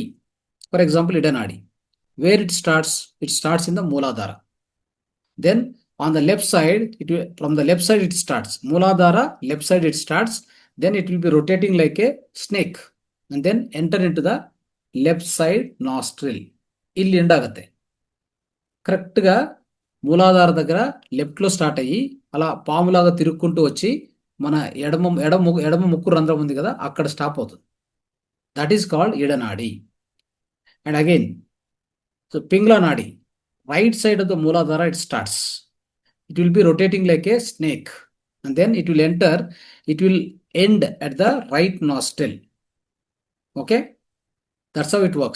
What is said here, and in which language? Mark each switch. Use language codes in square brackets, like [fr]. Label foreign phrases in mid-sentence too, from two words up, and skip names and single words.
[en] For example, ida nadi, where it starts in the Mooladhara. Then on the left side, from the left side it starts. Mooladhara, left side it starts. Then it will be rotating like a snake and then enter into the left side nostril. [kn] ಇಲ್ಲಿ ಎಂಡ್ ಆಗುತ್ತೆ. [te] కరెక్ట్గా మూలాధార దగ్గర [en] leftlo start [te] అయ్యి అలా పాములాగా తిరుక్కుంటూ వచ్చి మన ఎడమ ముక్కు రంధ్రం ఉంది కదా, అక్కడ స్టాప్ అవుతుంది. [en] that is called Idanadi. And again, so Pingla Nadi, right side of the Mooladhara it starts. It will be rotating like a snake and then it will end at the right nostril. Okay, that's how it works.